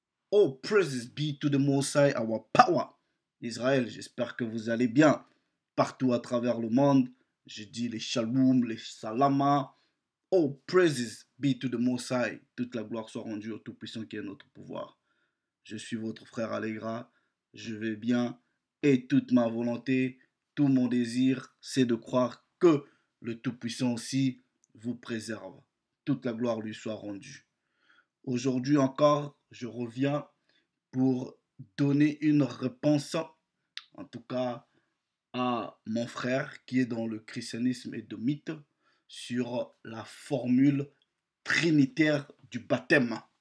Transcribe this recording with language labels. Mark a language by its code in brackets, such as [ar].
[en] Oh, praises be to the Most High, our power. [fr] Israël, j'espère que vous allez bien. Partout à travers le monde, je dis les shalom, les salama. [en] Oh, praises be to the Most High. [fr] Toute la gloire soit rendue au Tout-Puissant qui est notre pouvoir. Je suis votre frère Allegra. Je vais bien. Et toute ma volonté, tout mon désir, c'est de croire que le Tout-Puissant aussi vous préserve. Toute la gloire lui soit rendue. Aujourd'hui encore, je reviens pour donner une réponse, en tout cas à mon frère qui est dans le christianisme et de mythe, sur la formule trinitaire du baptême.